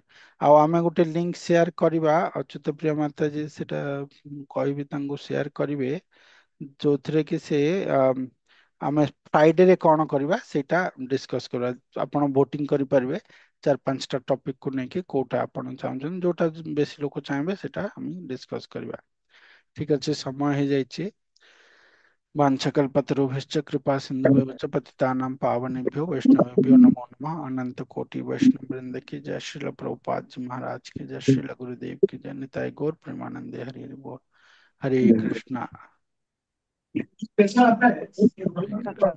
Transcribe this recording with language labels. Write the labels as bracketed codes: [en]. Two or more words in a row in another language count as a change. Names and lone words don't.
[or] ଆଉ ଆମେ ଗୋଟେ [en] link share [or] କରିବା, ଅଚ୍ୟୁତ ପ୍ରିୟ ମାତାଜୀ ସେଟା କହିବି ତାଙ୍କୁ ସେୟାର କରିବେ, ଯୋଉଥିରେ କି ସେ ଆମେ ଫ୍ରାଇଡେରେ କଣ କରିବା ସେଇଟା ଡିସ୍କସ କରିବା। ଆପଣ ଭୋଟିଂ କରିପାରିବେ 4-5ଟା ଟପିକ କୁ ନେଇକି, କୋଉଟା ଆପଣ ଚାହୁଁଛନ୍ତି, ଯୋଉଟା ବେଶୀ ଲୋକ ଚାହିଁବେ ସେଟା ଆମେ ଡିସ୍କସ କରିବା। ଠିକ ଅଛି, ସମୟ ହେଇଯାଇଛି। [sa] वाञ्छकल्पतरुभ्यश्च कृपा सिन्धुभ्यश्च पतितानां पावनेभ्यो वैष्णवेभ्यो नमो नमः। [hi] अनंत कोटि वैष्णव वृंद की जय। श्रील प्रभुपाद जी महाराज की जय। श्रील गुरुदेव की जय। [bn] নিতাই গৌর প্রেমানন্দে হরি হরি বোল। [hi] हरे कृष्णा। हरे कृष्णा।